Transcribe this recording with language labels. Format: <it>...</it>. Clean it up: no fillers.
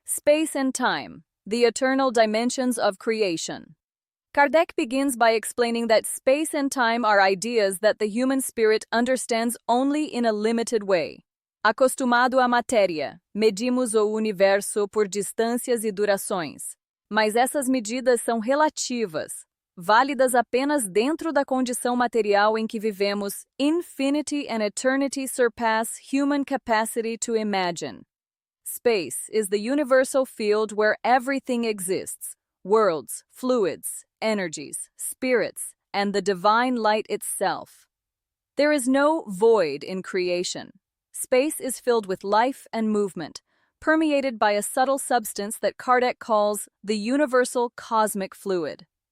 <en>Space and time, the eternal dimensions of creation. Kardec begins by explaining that space and time are ideas that the human spirit understands only in a limited way.</en> <pt>Acostumado à matéria, medimos o universo por distâncias e durações. Mas essas medidas são relativas, válidas apenas dentro da condição material em que vivemos.</pt> <en>Infinity and eternity surpass human capacity to imagine. Space is the universal field where everything exists: worlds, fluids, energies, spirits, and the divine light itself. There is no void in creation. Space is filled with life and movement, permeated by a subtle substance that Kardec calls the universal cosmic fluid.</en>